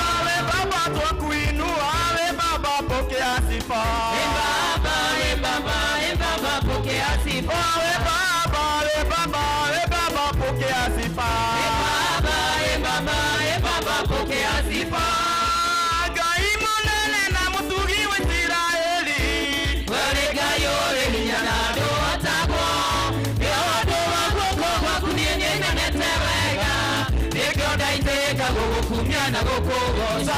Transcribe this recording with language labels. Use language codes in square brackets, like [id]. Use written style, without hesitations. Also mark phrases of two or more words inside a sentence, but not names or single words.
[sw] Baba tukuinua, Baba pokea sifa. Baba pokea sifa. Baba pokea sifa. Baba pokea sifa. [ki] Ngai munene na mutugi wa Israeli, wale Ngai ore hinya na andũ atagwo, nĩ ũndũ wa guoko gwaku niĩ nĩnyonete wega, nĩkĩo ndaitĩka gũgũkumia na gũkũgoca.